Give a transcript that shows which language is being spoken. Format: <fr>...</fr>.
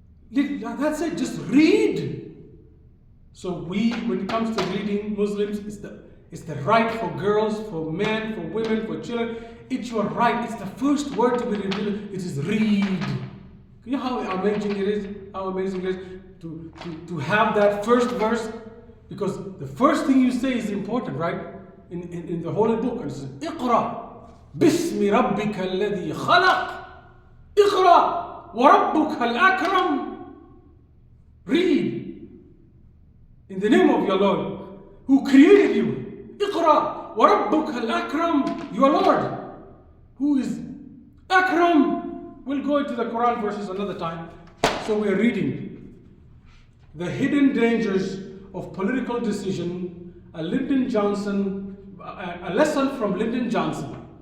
<en>That's it, just read. So when it comes to reading, Muslims, it's the right for girls, for men, for women, for children. It's your right. It's the first word to be revealed. It is read. You know how amazing it is? How amazing it is to have that first verse? Because the first thing you say is important, right? In the Holy Book. And it says, Iqra.</en> <ar>بسم ربك الذي خلق اقرأ وربك الأكرم.</ar> <en>Read in the name of your Lord who created you.</en> <ar>اقرأ وربك الأكرم,</ar> <en>your Lord who is Akram. We'll go into the Quran verses another time. So we're reading the hidden dangers of political decision, a lesson from Lyndon Johnson.</en>